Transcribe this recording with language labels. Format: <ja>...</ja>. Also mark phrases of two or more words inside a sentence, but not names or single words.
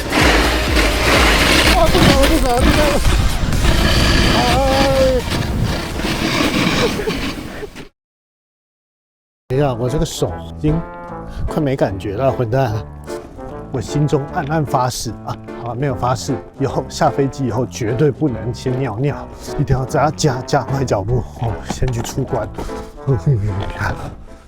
<zh>哇，不走！等一下，我这个手已经快没感觉了，混蛋！我心中暗暗发誓啊，好，没有发誓，以後下飛機以後絕對不能先尿尿，一定要加快腳步哦，先去出關。</zh>